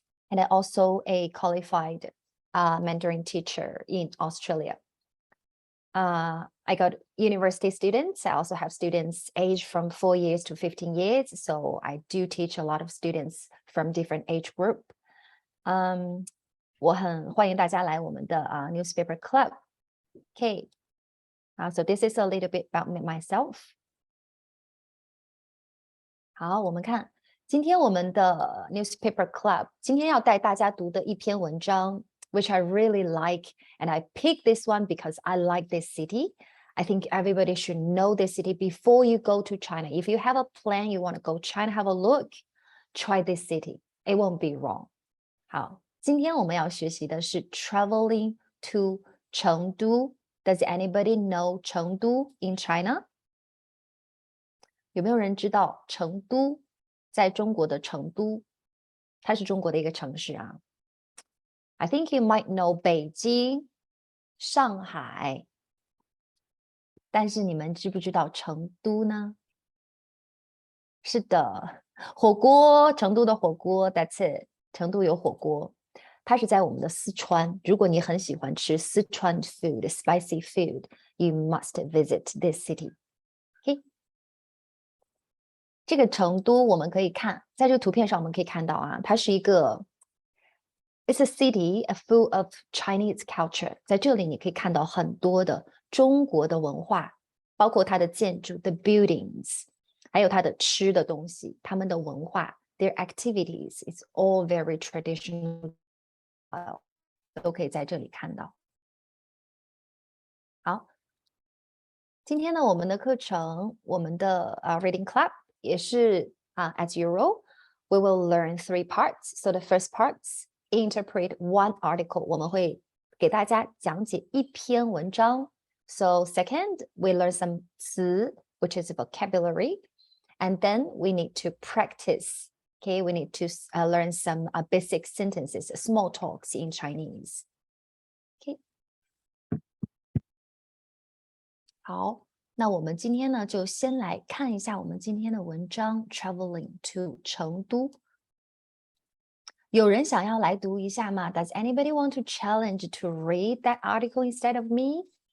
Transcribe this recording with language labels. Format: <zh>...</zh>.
<en>And I also a qualified Mandarin teacher in Australia. I got university students. I also have students aged from 4 years to 15 years. So I do teach a lot of students from different age group.</en> <zh>我很欢迎大家来我们的newspaper club.</zh> <en>Okay. So this is a little bit about myself.</en> <zh>好，我们看今天我们的 newspaper club 今天要带大家读的一篇文章</zh> <en>which I really like, and I picked this one because I like this city. I think everybody should know this city before you go to China. If you have a plan, you want to go China, have a look, try this city. It won't be wrong.</en> <zh>好，今天我们要学习的是</zh> <en>traveling to Chengdu. Does anybody know Chengdu in China?</en> <zh>有没有人知道成都在中国的成都它是中国的一个城市啊。</zh> <en>I think you might know</en> <zh>北京、上海，但是你们知不知道成都呢？是的，火锅，成都的火锅 ，</zh> <en>That's it，</en> <zh>成都有火锅。它是在我们的四川。如果你很喜欢吃四川</zh> <en>food, spicy food, you must visit this city.</en> <zh>OK，这个成都我们可以看，在这个图片上我们可以看到啊，它是一个</zh> <en>It's a city full of Chinese culture。</en> <zh>在这里你可以看到很多的中国的文化，包括它的建筑</zh> <en>the buildings，</en> <zh>还有它的吃的东西，他们的文化</zh> <en>their activities is all very traditional，</en> <zh>都可以在这里看到。好，今天呢，我们的课程，我们的</zh> <en>reading club</en> <zh>也是</zh> <en>as usual, we will learn 3 parts. So the first parts interpret one article.</en> <zh>我们会给大家讲解一篇文章。</zh> <en>So second, we learn some 词 which is vocabulary, and then we need to practice. Okay, we need to learn some basic sentences, small talks in Chinese. Okay.</en> <zh>好，那我们今天呢，就先来看一下我们今天的文章 Traveling to 成都。有人想要来读一下吗？</zh> <en>Does anybody want to challenge to read that article instead of me?</en>